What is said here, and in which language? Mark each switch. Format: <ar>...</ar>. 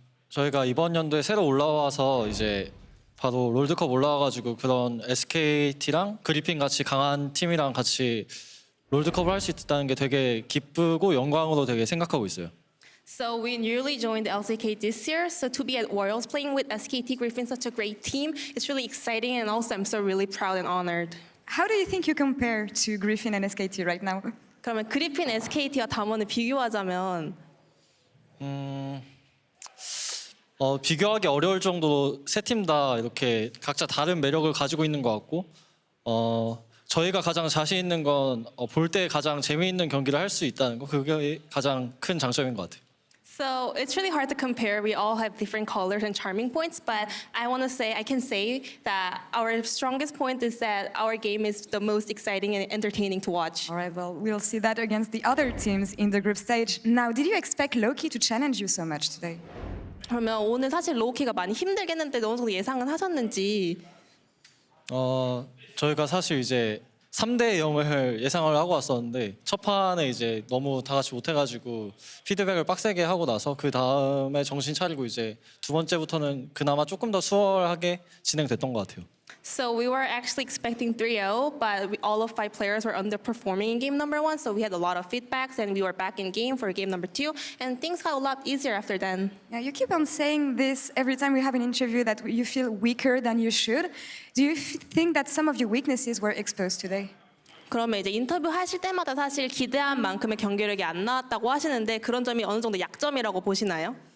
<ko>저희가 이번 연도에 새로 올라와서 이제 바로 롤드컵 올라와가지고 그런 SKT랑 그리핀 같이 강한 팀이랑 같이 롤드컵을 할 수 있다는 게 되게 기쁘고 영광으로 되게 생각하고 있어요.</ko> <en>So we newly joined the LCK this year. So to be at Worlds playing with SKT Griffin, such a great team, it's really exciting, and also I'm so really proud and honored. How do you think you compare to Griffin and SKT right now?</en> <ko>그러면 그리핀, SKT와 담원을 비교하자면 비교하기 어려울 정도로 세 팀 다 이렇게 각자 다른 매력을 가지고 있는 것 같고 저희가 가장 자신 있는 건 볼 때 가장 재미있는 경기를 할 수 있다는 거, 그게 가장 큰 장점인 것 같아요.</ko> <en>So it's really hard to compare. We all have different colors and charming points, but I can say that our strongest point is that our game is the most exciting and entertaining to watch. All right, well, we'll see that against the other teams in the group stage. Now, did you expect Lowkey to challenge you so much today?</en> <ko>그러면 오늘 사실 로우키가 많이 힘들겠는데 어느 정도 예상은 하셨는지? 저희가 사실 이제 3대 0을 예상을 하고 왔었는데 첫 판에 이제 너무 다 같이 못해가지고 피드백을 빡세게 하고 나서 그 다음에 정신 차리고 이제 두 번째부터는 그나마 조금 더 수월하게 진행됐던 것 같아요.</ko> <en>So we were actually expecting 3-0, but all of 5 players were underperforming in game number 1, so we had a lot of feedbacks, and we were back in game for game number 2, and things got a lot easier after then. Yeah, you keep on saying this every time we have an interview that you feel weaker than you should. Do you think that some of your weaknesses were exposed today?</en> <ko>그러면 이제 인터뷰 하실 때마다 사실 기대한 만큼의 경기력이 안 나왔다고 하시는데 그런 점이 어느 정도 약점이라고 보시나요?</ko>